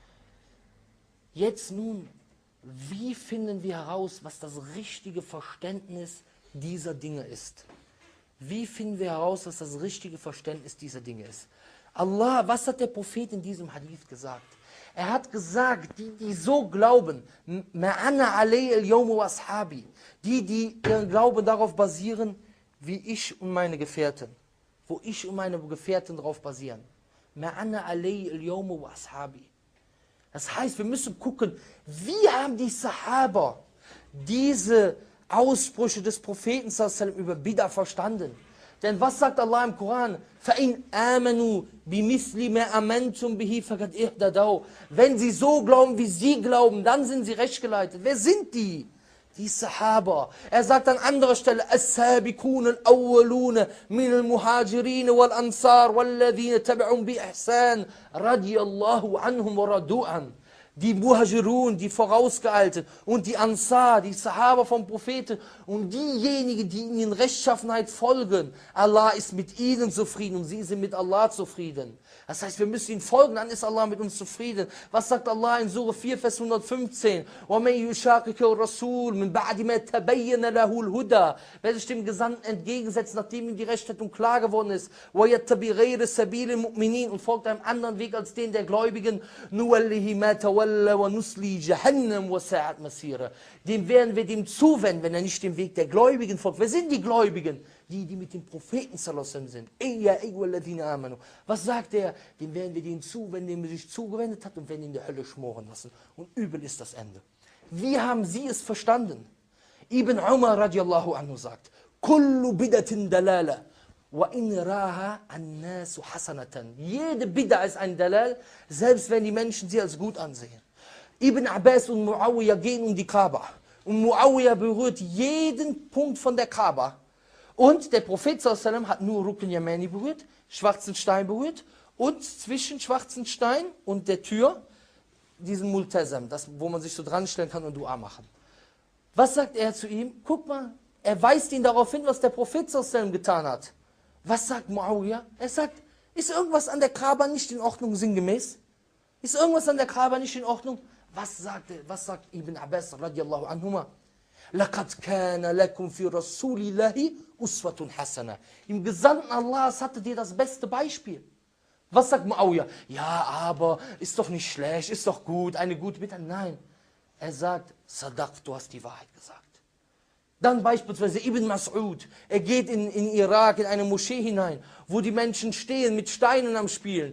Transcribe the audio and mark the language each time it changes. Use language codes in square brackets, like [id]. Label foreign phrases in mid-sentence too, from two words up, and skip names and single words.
[de] Jetzt nun, wie finden wir heraus, was das richtige Verständnis dieser Dinge ist? Wie finden wir heraus, was das richtige Verständnis dieser Dinge ist? Allah, was hat der Prophet in diesem Hadith gesagt? Er hat gesagt, die so glauben, [ar] ما أنا عليه اليوم وأصحابي, [de] die ihren Glauben darauf basieren, wie ich und meine Gefährten, wo ich und meine Gefährten darauf basieren. [ar] ما أنا عليه اليوم وأصحابي. [de] Das heißt, wir müssen gucken, wie haben die Sahaba diese Aussprüche des Propheten über Bid'a verstanden? Denn was sagt Allah im Koran? [ar] فَإِنْ آمَنُوا بِمِثْلِ مَا أَمَنْتُمْ بِهِ فَقَدْ اهْتَدَوْا. [de] Wenn sie so glauben, wie sie glauben, dann sind sie rechtgeleitet. Wer sind die? Die Sahaba. Er sagt an anderer Stelle, [ar] السابقون الأولون من المهاجرين والأنصار والذين تبعهم بإحسان رضي الله عنهم ورضوا عنه. [de] Die Muhajirun, die Vorausgeeilte und die Ansar, die Sahaba vom Propheten und diejenigen, die ihnen in Rechtschaffenheit folgen. Allah ist mit ihnen zufrieden und sie sind mit Allah zufrieden. Das heißt, wir müssen ihnen folgen, dann ist Allah mit uns zufrieden. Was sagt Allah in Surah 4, Vers 115? [ar] وَمَنْ يُشَاقِقَ الرَّسُولِ مِنْ بَعْدِ مَا تَبَيَّنَ لَهُ الْهُدَى. [de] Wer sich dem Gesandten entgegensetzt, nachdem ihm die Rechtleitung klar geworden ist, [ar] وَيَتَّبِعْ غَيْرَ سَبِيلِ الْمُؤْمِنِينَ [de] und folgt einem anderen Weg als den der Gläubigen, [ar] نُوَلِّهِ مَا تَوَلَّى وَنُسْلِي جَهَنَّمْ وَسَاءَتْ مَصِيرًا. [de] Dem werden wir dem zuwenden, wenn er nicht dem Weg der Gläubigen folgt. Wer sind die Gläubigen? Die mit dem Propheten sind. Was sagt er? Dem werden wir dem zuwenden, dem er sich zugewendet hat und werden ihn in der Hölle schmoren lassen. Und übel ist das Ende. Wie haben sie es verstanden? Ibn Umar [ar] رضي الله عنه [de] sagt, [ar] كل بدعة ضلالة، وإن رآها الناس حسنة. [de] Jede Bid'a ist ein Dalal, selbst wenn die Menschen sie als gut ansehen. Ibn Abbas und Muawiyah gehen um die Kaaba. Und Muawiyah berührt jeden Punkt von der Kaaba. Und der Prophet sallam hat nur Rukn Yamani berührt, schwarzen Stein berührt und zwischen schwarzen Stein und der Tür diesen Multazam, das, wo man sich so dran stellen kann und Dua machen. Was sagt er zu ihm? Guck mal, er weist ihn darauf hin, was der Prophet sallam getan hat. Was sagt Muawiyah? Er sagt, ist irgendwas an der Kaaba nicht in Ordnung, sinngemäß? Ist irgendwas an der Kaaba nicht in Ordnung? Was sagt Ibn Abbas [ar] رضي الله عنهما? لَقَدْ كَانَ لَكُمْ فِي رَسُولِ اللَّهِ أُسْوَةٌ حَسَنَةٌ. [de] Im Gesandten Allahs hattet ihr das beste Beispiel. Was sagt Muawiyah? Ja, aber ist doch nicht schlecht, ist doch gut, eine gute Bitte. Nein, er sagt, Sadaq, du hast die Wahrheit gesagt. Dann beispielsweise Ibn Mas'ud, er geht in Irak in eine Moschee hinein, wo die Menschen stehen mit Steinen am Spielen.